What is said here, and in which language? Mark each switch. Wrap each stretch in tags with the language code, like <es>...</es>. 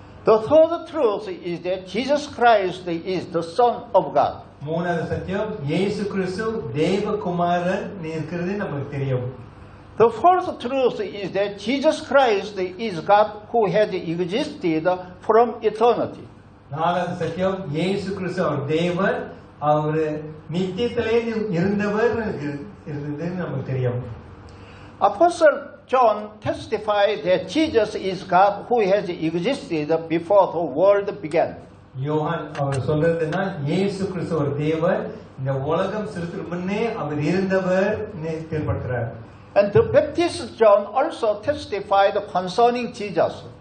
<en>The third truth is that Jesus Christ is the Son of God.</en> <ta>மூணாவது சத்தியம், இயேசு கிறிஸ்து தேவகுமாரன் இருக்கிறது நமக்கு தெரியும்.</ta> <en>The fourth truth is that Jesus Christ is God who has existed from eternity.</en> <ta>நாலாவது சத்தியம், இயேசு கிறிஸ்து அவர் தேவன், அவர் நித்தியத்திலே இருந்தவர் இருந்தது நமக்கு தெரியும்.</ta> <en>Apostle John testified that Jesus is God who has existed before the world began.</en> <ta>யோவான் அவர் சொல்றதுன்னா, இயேசு கிறிஸ்து ஒரு தேவன், இந்த உலகம் சிருஷ்டிக்கு முன்னே அவர் இருந்தவர் ஏற்படுத்துறார்.</ta> <en>And the Baptist John also testified concerning Jesus.</en>